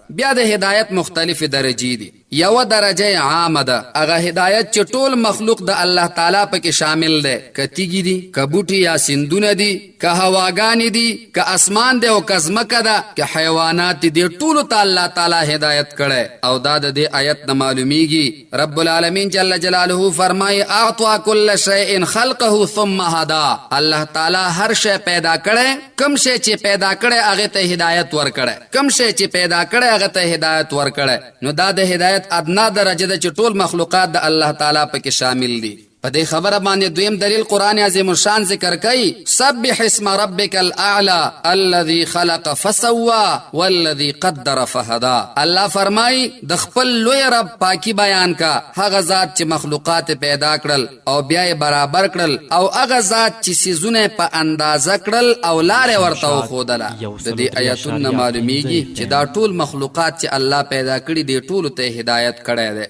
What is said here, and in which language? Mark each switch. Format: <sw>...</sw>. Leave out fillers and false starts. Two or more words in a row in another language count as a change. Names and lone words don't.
<ps>بیا د هدایت مختلف درجې دي. یو درجه عامه ده هغه هدایت چې ټول مخلوق د الله تعالی پکې شامل ده، که تیږي دي، که بوټي یا سیندونه دي، که هواګانې دي، که اسمان دی او که ځمکه ده، که حیوانات دي، ټولو ته الله تعالی هدایت کړی. او دا د دې آیت نه معلومیږي رب العالمین جل جلاله فرمایي</ps> <ar>اعطى كل شيء خلقه ثم هدا.</ar> <ps>الله تعالی هر شی پیدا کړی، کوم شی چې پیدا کړی هغه ته هدایت ورکړی، کوم شی چې پیدا کړی هغه ته هدایت ورکړی. نو دا د هدایت ادنا درجه ده چې ټول مخلوقات د الله تعالی پکې شامل دي. په دې خبره باندې دویم دلیل قرآن عظیم الشان ذکر کوي</ps> <ar>سبح اسم ربک الاعلى الذي خلق فسوى والذي قدر فهدى.</ar> <ps>الله فرمای د خپل لوی رب پاکی بیان کا، هغه ذات چې مخلوقات پیدا کړل او بیا یې برابر کړل، او هغه ذات چې سيزونه په اندازه کړل او لارې ورته وښودله. د دې آیاتونو معلومیږي چې دا ټول مخلوقات چې الله پیدا کړي دي ټولو ته هدایت کړی دی.</ps>